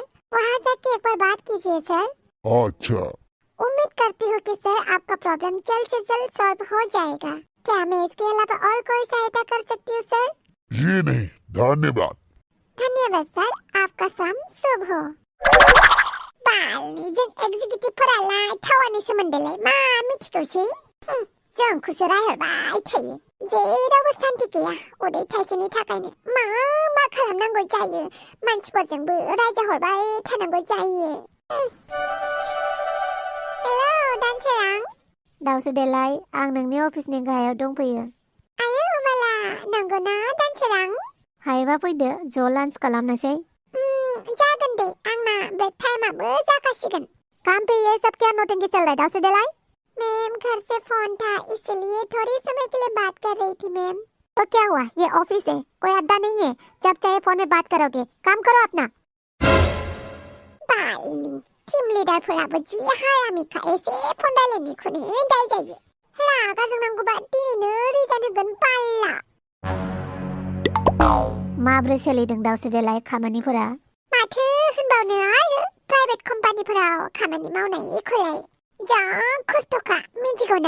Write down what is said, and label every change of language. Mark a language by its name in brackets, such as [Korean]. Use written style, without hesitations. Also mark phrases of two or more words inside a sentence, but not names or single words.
[Hindi] वहाँ जाके एक बार बात कीजिए सर। अच्छा, उम्मीद करती हूँ कि सर आपका प्रॉब्लम जल्द से जल्द सॉल्व हो जाएगा। क्या मैं इसके अलावा और कोई सहायता कर सकती हूँ सर? जी नहीं, धन्यवाद। धन्यवाद सर, आपका शाम शुभ हो। [Bodo] जों एक्जिकिउटिभफोरालाय टावारनि सोमोन्दैलाय मा मिथिगौसै? जोंखौसो रायहरबाय थायो। जेरावबो सान्ति गैया, उदै थाइसेनि थाखायनो मा खालामनांगौ जायो। मानसिफोरजोंबो रायजाहरबाय थानांगौ जायो। हेलौ दानसोरां। दाउसोदेलाय, आं नोंनि अफिसनि गाहायाव दंफैयो। आयो माला नंगौना दानसोरां? हायोबा फैदो, ज' लान्च खालामनोसै। जागोन दे, आंना ब्रेक टाइमाबो जागासिगोन। [Hindi] काम पे ये सब क्या नौटंकी चल रहा है दाउसोदेलाय? मैम घर से फोन था, इसलिए थोड़ी समय के लिए बात कर रही थी मैम। तो क्या हुआ, ये ऑफिस है, कोई अड्डा नहीं है। जब चाहे फोन में बात करोगे, काम करो अपना। [Bodo] बालनि टीम लिडारफोराबो जि हारामिखा, एसे फन रायलायनायखौनो दाय जायो। रागा जोंनांगौबा दिनैनो रिजाइन होगोन बाल्ला। माब्रै सोलिदों दाउसोदेलाय खामानिफोरा? माथो होनबावनो आरो, प्राइभेट कम्पानिफोराव खामानि मावनायखौलाय जा खस्थ'खा मिथिगौ ना?